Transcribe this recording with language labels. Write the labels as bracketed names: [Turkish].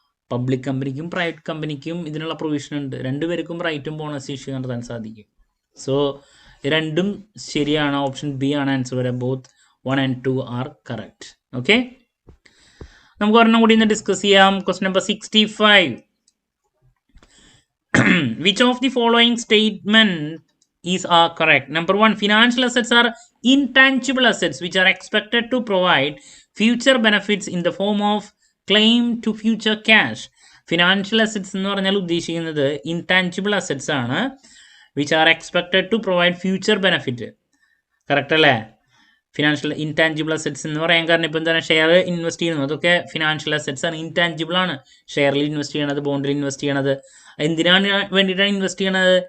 [Malayalam] Public കമ്പനിക്കും private കമ്പനിക്കും ഇതിനുള്ള പ്രൊവിഷൻ ഉണ്ട്. രണ്ടുപേർക്കും റൈറ്റും ബോണസ് ഇഷ്യൂ നടത്താൻ സാധിക്കും. സോ രണ്ടും ശരിയാണ്. ഓപ്ഷൻ ബി ആണ് ആൻസർ വരെ. [English] Both 1 and 2 are correct. [Malayalam] Okay, നമുക്ക് ഒരെണ്ണം കൂടി ഇന്ന് ഡിസ്കസ് ചെയ്യാം. [English] Question number 65. Which of the following statement is correct? Number 1, financial assets are intangible assets which are expected to provide future benefits in the form of claim to future cash. [Malayalam] Financial assets എന്ന് പറഞ്ഞാൽ ഉദ്ദേശിക്കുന്നത് intangible assets ആണ്, [English] Which are expected to provide future benefit. [Malayalam] Correct അല്ലേ? Financial intangible assets എന്ന് പറയാൻ കാരണം ഇപ്പം എന്താണ്, ഷെയർ ഇൻവെസ്റ്റ് ചെയ്യുന്നത്, അതൊക്കെ ഫിനാൻഷ്യൽ അസറ്റ്സ് ആണ്, ഇൻടാഞ്ചിബിൾ ആണ്. ഷെയറിൽ ഇൻവെസ്റ്റ് ചെയ്യണത്, ബോണ്ടിൽ ഇൻവെസ്റ്റ് ചെയ്യണത്, എന്തിനാണ് വേണ്ടിയിട്ടാണ് ഇൻവെസ്റ്റ് ചെയ്യണത്?